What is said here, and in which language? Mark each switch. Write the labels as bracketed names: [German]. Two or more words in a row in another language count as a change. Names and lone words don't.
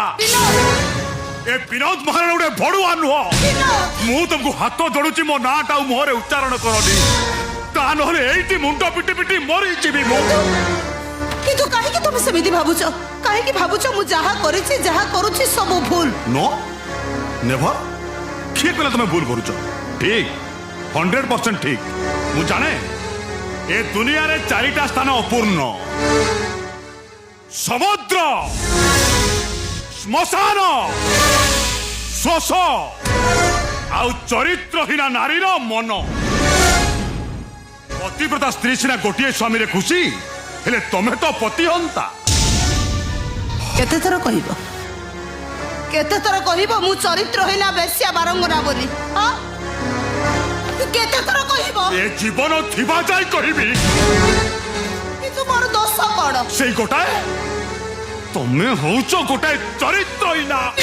[Odia] ଏ ବିନୋଦ ମହାରାଣା ଗୋଟେ ଭଡ଼ୁଆ ନୁହଁ। ମୁଁ ତମକୁ ହାତ ଯୋଡୁଛି, ମୋ ନାଁଟା ଆଉ ମୁହଁରେ ଉଚ୍ଚାରଣ କରନି, ତା ନହେଲେ ଏଇଠି ମୁଣ୍ଡ ପିଟି ପିଟି ମରିଯିବି ମୁଁ। କିନ୍ତୁ କାହିଁକି ତମେ ସେମିତି ଭାବୁଛ? କାହିଁକି ଭାବୁଛ ମୁଁ ଯାହା କରିଛି ଯାହା କରୁଛି ସବୁ ଭୁଲ? [English] no never. [Odia] କିଏ କହିଲା ତୁମେ ଭୁଲ କରୁଛ? ଠିକ 100% ଠିକ। ମୁଁ ଜାଣେ ଏ ଦୁନିଆ ରେ ଚାରିଟା ସ୍ଥାନ ଅପୂର୍ଣ୍ଣ: ସମୁଦ୍ର, ଶ୍ମଶାନ, ଶୋଷ ଆଉ ଚରିତ୍ରହୀନ ନାରୀର ମନ। ପତିବ୍ରତା ସ୍ତ୍ରୀ ସିନା ଗୋଟେ ସ୍ୱାମୀ ରେ ଖୁସି, ହେଲେ ତମେ ତ ପତିହନ୍ତା। କେତେ ଥର କହିବ, କେତେ ଥର କହିବ ମୁଁ ଚରିତ୍ରହୀନ ବେଶ୍ୟା ବାରଙ୍ଗନା ବୋଲି? କେତେ ଥର କହିବ? ଏ ଜୀବନ ଥିବା ଯାଇ କହିବି। କିନ୍ତୁ ମୋର ଦୋଷ କଣ? ସେଇ ଗୋଟାଏ, ତମେ ହଉଛ ଗୋଟାଏ ଚରିତ୍ରହୀନା।